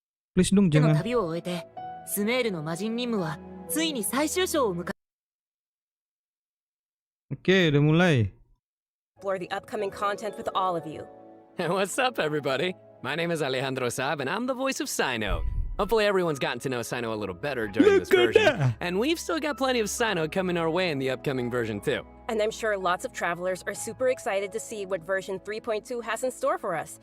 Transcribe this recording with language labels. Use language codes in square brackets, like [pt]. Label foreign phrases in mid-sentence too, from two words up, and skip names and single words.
[id] Please dong [ja] の [id] jangan. [ja] 旅を終えて、スメールの魔人任務はついに最終章を迎え。 [id] Oke, udah mulai. [en] Explore the upcoming content with all of you. What's up, everybody? My name is Alejandro Saab, and I'm the voice of Sinode. Hopefully everyone's gotten to know Sinode a little better during this Look at version. that. And we've still got plenty of Sinode coming our way in the upcoming version, too. And I'm sure lots of travelers are super excited to see what version 3.2 has in store for us.